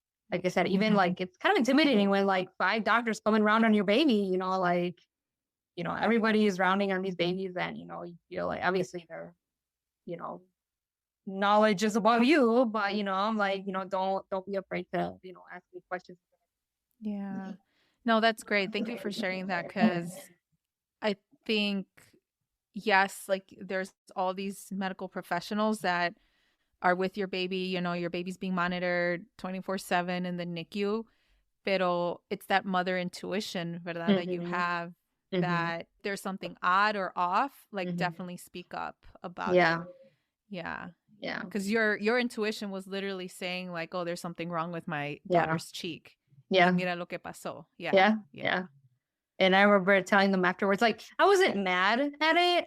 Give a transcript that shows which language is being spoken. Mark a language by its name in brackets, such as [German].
[English] Like I said, even like it's kind of intimidating when like 5 doctors coming around on your baby, like, everybody is rounding on these babies and, you feel like obviously their, knowledge is above you, but, I'm like, don't be afraid to, ask me questions. Yeah. No, that's great. Thank you for sharing that because I think, yes, like there's all these medical professionals that are with your baby, your baby's being monitored 24/7 in the NICU. [Spanish] pero [English] it's that mother intuition, [Spanish] ¿verdad? [English] That you have that there's something odd or off, like definitely speak up about it. Yeah. Yeah. Because your intuition was literally saying like, oh, there's something wrong with my daughter's cheek. Yeah. [Spanish] Y mira lo que pasó. [English] Yeah. And I remember telling them afterwards, like, I wasn't mad at it.